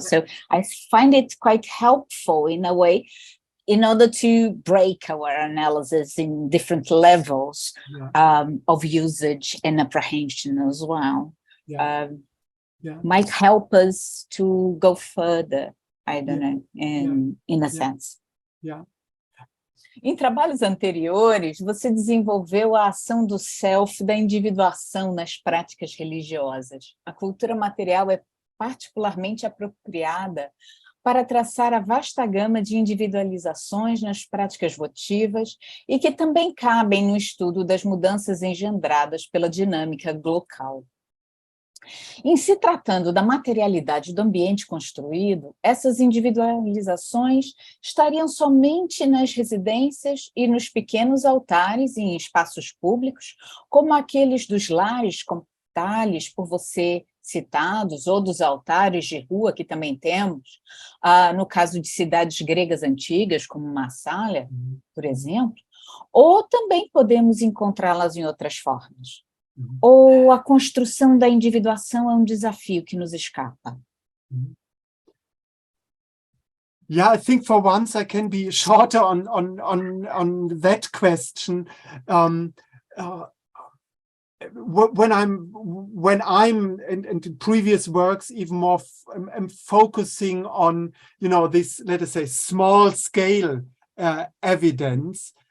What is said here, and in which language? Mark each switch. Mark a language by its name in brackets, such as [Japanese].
[English] So I find it quite helpful in a way, in order to break our analysis in different levels of usage and apprehension as well. Might help us to go further, I don't know, in a sense. [Portuguese] Em trabalhos anteriores, você desenvolveu a ação do self, da individuação nas práticas religiosas. A cultura material é particularmente apropriada para traçar a vasta gama de individualizações nas práticas votivas e que também cabem no estudo das mudanças engendradas pela dinâmica local. Em se tratando da materialidade do ambiente construído, essas individualizações estariam somente nas residências e nos pequenos altares em espaços públicos, como aqueles dos lares com detalhes por você citados, ou dos altares de rua, que também temos, no caso de cidades gregas antigas, como Massália, por exemplo, ou também podemos encontrá-las em outras formas. Ou a construção da individuação é desafio que nos escapa? [English] Yeah, I think for once I can be shorter on that question. When I'm in previous works, even more I'm focusing on, this, let us say, small scale evidence.